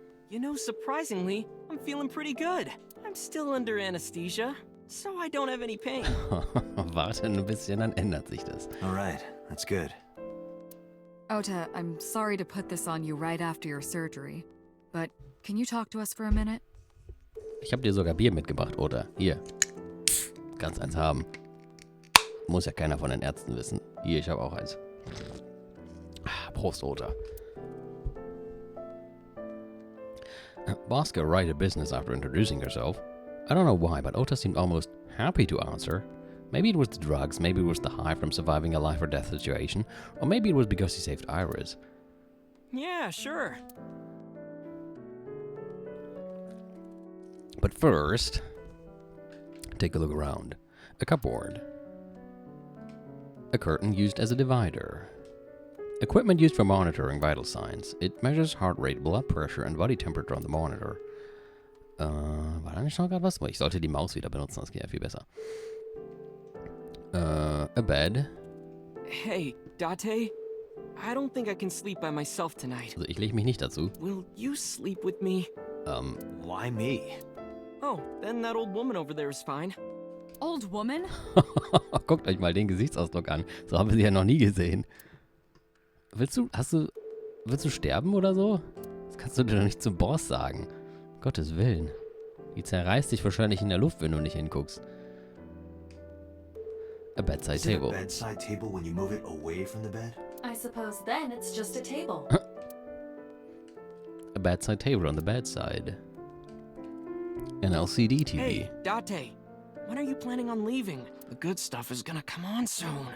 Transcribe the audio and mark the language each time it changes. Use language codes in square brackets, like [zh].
[en] You know, surprisingly, I'm feeling pretty good. I'm still under anesthesia, so I don't have any pain. [de] Warte ein bisschen, dann ändert sich das. [en] All right, that's good. Ota, I'm sorry to put this on you right after your surgery, but can you talk to us for a minute? [de] Ich habe dir sogar Bier mitgebracht, oder? Hier. Kannst eins haben. Muss ja keiner von den Ärzten wissen. Hier, ich habe auch eins. Prost, Ota. [en] Bosca righted business after introducing herself. I don't know why, but Ota seemed almost happy to answer. Maybe it was the drugs, maybe it was the high from surviving a life or death situation, or maybe it was because he saved Iris. Yeah, sure. But first, take a look around. A cupboard. A curtain used as a divider. Equipment used for monitoring vital signs. It measures heart rate, blood pressure and body temperature on the monitor. [de] War da nicht noch gerade was? Ich sollte die Maus wieder benutzen, das geht ja viel besser. [en] A bed. Hey, Date, I don't think I can sleep by myself tonight. [de] Also ich lege mich nicht dazu. [en] Will you sleep with me? Why me? Oh, then that old woman over there is fine. Old woman? [de] Guckt euch mal den Gesichtsausdruck an. So haben wir sie ja noch nie gesehen. Willst du sterben oder so? Das kannst du dir doch nicht zum Boss sagen. Gottes Willen. Die zerreißt dich wahrscheinlich in der Luft, wenn du nicht hinguckst. [en] A bedside Is it table. a bedside table when you move it away from the bed? I suppose then it's just a table. A bedside table on the bedside. An LCD TV. Hey, Date, when are you planning on leaving? The good stuff is gonna come on soon.